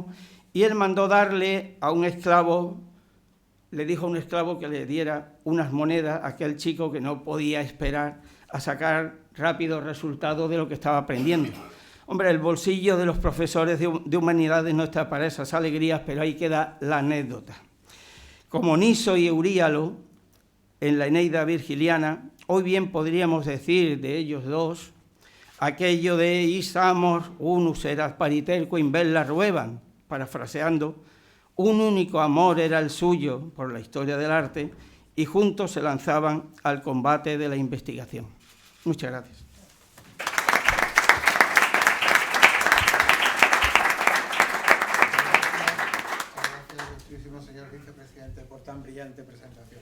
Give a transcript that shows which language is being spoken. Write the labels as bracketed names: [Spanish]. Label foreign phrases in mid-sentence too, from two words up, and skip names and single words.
[Spanish] Y él mandó darle a un esclavo, le dijo a un esclavo que le diera unas monedas a aquel chico que no podía esperar a sacar rápido resultados de lo que estaba aprendiendo. Hombre, el bolsillo de los profesores de humanidades no está para esas alegrías, pero ahí queda la anécdota. Como Niso y Euríalo, en la Eneida virgiliana, hoy bien podríamos decir de ellos dos aquello de [Latin] «Isamos unus erat pariterque in bella rueban», [Spanish] parafraseando, un único amor era el suyo por la historia del arte y juntos se lanzaban al combate de la investigación. Muchas gracias. Gracias, ilustrísimo señor vicepresidente, por tan brillante presentación.